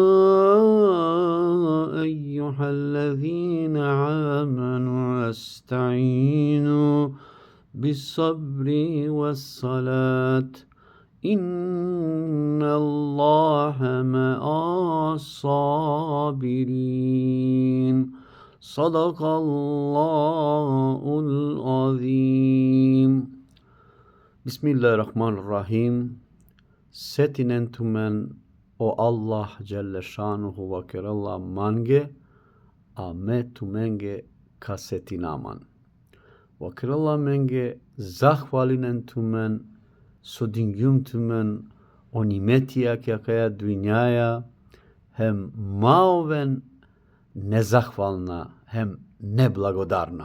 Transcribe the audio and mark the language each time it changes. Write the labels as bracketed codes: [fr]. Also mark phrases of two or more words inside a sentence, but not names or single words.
[ar] أيها الذين آمنوا استعينوا بالصبر والصلاة إن الله مع الصابرين صدق الله العظيم Bismillahirrahmanirrahim. [rom] Setinen tumen o Allah [ar] جل شأنه [rom] wa keralla mange, a me tumenge kasetinaman. Wa keralla menge zahvalinen tumen, sodingjum tumen o nimetija kjakaja dvinjaja, hem maoven nezahvalna, hem neblagodarna.